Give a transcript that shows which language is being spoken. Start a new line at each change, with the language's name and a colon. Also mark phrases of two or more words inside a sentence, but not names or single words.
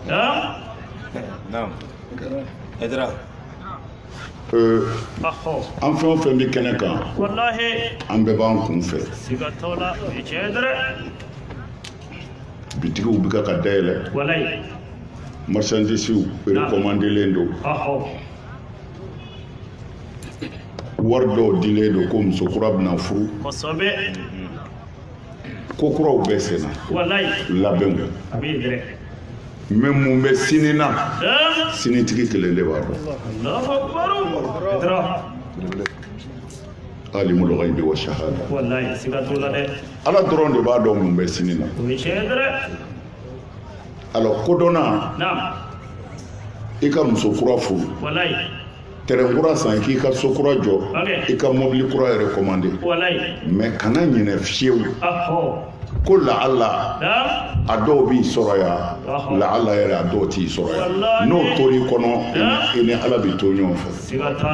Bambara: an fɛn o fɛn bɛ kɛnɛ kan an bɛɛ b'an kun fɛ bitigiw bɛ ka dayɛlɛ marchandisiw recommandelen don wari dɔw dilen don ko muso kura bɛna furu ko kuraw bɛɛ senna labɛnw mɛ mun bɛ sini na sinitigi kelen de b'a dɔn
Arabic: عالم الغيب والشهادة
Bambara: ala dɔrɔn de b'a dɔn mun bɛ sini na alors kodɔnna i ka muso kura furu terrain kura san k'i ka so kura jɔ i ka mobili kura yɛrɛ commandé mais kana ɲinɛ fiyewu ko laala a dɔw b'i sɔrɔ yan laala yɛrɛ a dɔw t'i sɔrɔ yan n'o tor'i kɔnɔ i ni ala bɛ to ɲɔgɔn fɛ